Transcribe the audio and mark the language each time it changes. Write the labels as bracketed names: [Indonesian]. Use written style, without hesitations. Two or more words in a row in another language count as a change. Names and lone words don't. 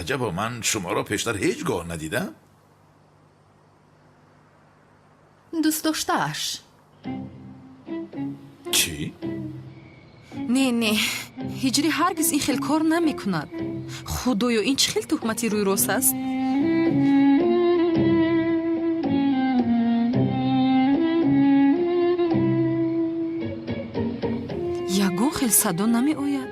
[Persian] عجبا من شما را پیشتر هیچگاه ندیدم. دوست داشتهاش. چی؟ [Tajik] не ҳиҷрӣ ҳаргиз ин хел кор намекунад. худоё, ин чӣ хел тӯҳмати рӯйрост аст? ягон хел садо намеояд.